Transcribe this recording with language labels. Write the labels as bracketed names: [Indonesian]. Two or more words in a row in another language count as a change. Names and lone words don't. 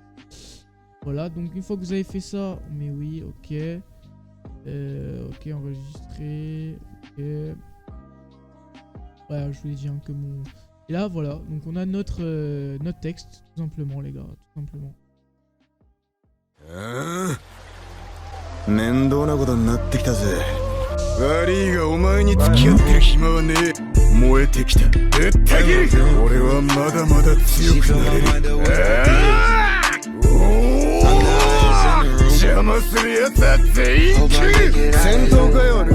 [French] Voilà, donc une fois que vous avez fait ça, mais oui, ok. Ok, enregistrer. Ok. Ouais, je vous ai dit que mon... Et là, voilà. Donc, on a notre texte, tout simplement, les gars. Tout simplement. [Japanese] 面倒なことになってきたぜ。悪いがお前に付き合ってる暇はねえ。燃えてきた。ぶった切る。俺はまだまだ強くなれる。邪魔するやつは全員切る。戦闘かよ。